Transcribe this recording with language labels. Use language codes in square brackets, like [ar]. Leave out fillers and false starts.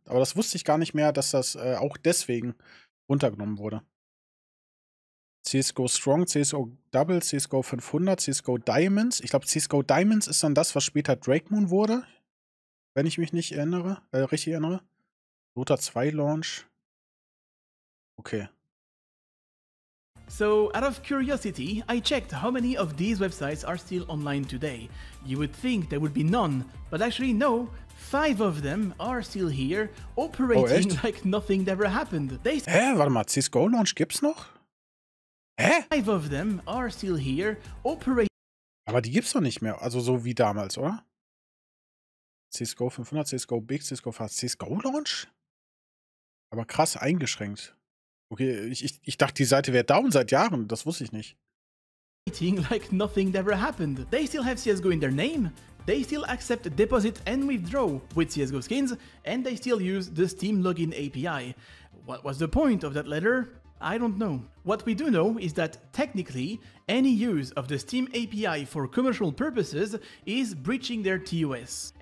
[de] Aber das wusste ich gar nicht mehr, dass das auch deswegen runtergenommen wurde. CSGO Strong, CSGO Double, CSGO 500, CSGO Diamonds. Ich glaube, CSGO Diamonds ist dann das, was später Drake Moon wurde. Wenn ich mich nicht erinnere, richtig erinnere. Dota 2 Launch. Okay. [en] So, out of curiosity, I checked how many of these websites are still online today. You would think there would be none, but actually no, 5 of them are still here, operating like nothing ever happened. [de] Warte mal, CSGO Launch gibt's noch? [en] 5 of them are still here, operating. [de] Aber die gibt's doch nicht mehr, also so wie damals, oder? CSGO 500, CSGO Big, CSGO Fast, CSGO Launch? Aber krass eingeschränkt. Okay, ich dachte, die Seite wäre down seit Jahren. Das wusste ich nicht. [en] Like nothing ever happened. They still have CSGO in their name. They still accept deposit and withdraw with CSGO skins, and they still use the Steam login API. What was the point of that letter? I don't know. What we do know is that technically, any use of the Steam API for commercial purposes is breaching their TOS.